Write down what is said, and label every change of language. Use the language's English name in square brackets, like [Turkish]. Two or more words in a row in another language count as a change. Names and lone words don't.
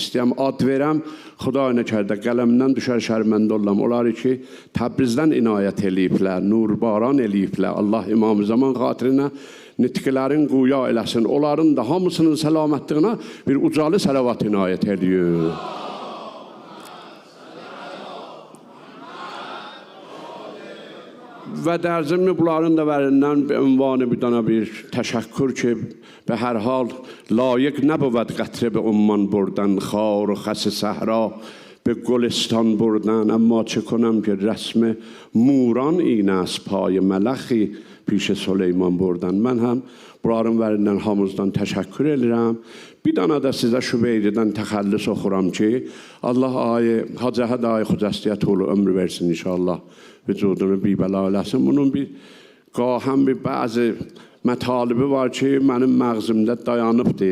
[Azerbaijani] İstəyəm, ad verəm, Xuday nəkərdə qələmdən düşər şərməndə olam. Onları ki, Təbrizdən inayət eləyiblər, nurbaran eləyiblər. Allah İmam-ı Zaman xatirinə nitqlərin quya eləsin. Onların da hamısının səlamətliyinə bir ucalı səlavat inayət eləyir. [Persian] و در ضمن [Azerbaijani] bunların da verilen [Persian] به عنوان [Azerbaijani] bir təşəkkür ki [Persian] به هر حال لایق نبود قطره به عمان بردن خار و خس صحرا به گلستان بردن اما چه کنم که رسم موران این است پای ملخی پیش سلیمان بردن من هم [Azerbaijani] bunların verilen hamızdan təşəkkür edirəm bir dana da sizə Şübeyridən təxəllis oxuram ki Allah Hacı Əhəd Ağay Xocəstəyə tulu ömrü versin inşallah vücudunu bir bəla eləsin. Bunun bir qahəm bir bəzi mətalibi var ki, mənim məğzimdə dayanıbdır.